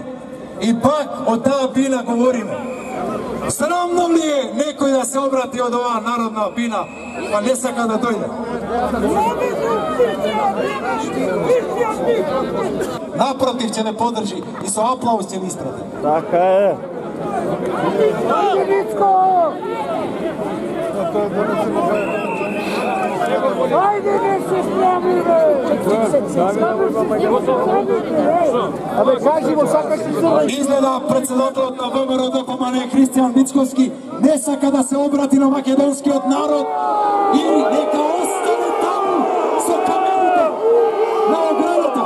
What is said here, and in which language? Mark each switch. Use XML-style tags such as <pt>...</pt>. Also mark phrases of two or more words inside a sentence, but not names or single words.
<mk>И пак од таа бина говориме. Срамно ли е некој да се обрати од оваа народна бина, па не сака да дојде? Напротив, ќе ме подржи и со аплауз ќе ми испрати. Така е. Ајде, не се справимо! Абе, кажи го, сакаш ли се... Изгледа председателот на ВМРО ДПМН Христијан Мицковски не сака да се обрати на македонскиот народ и нека остане таму со камерите на оградата.</mk>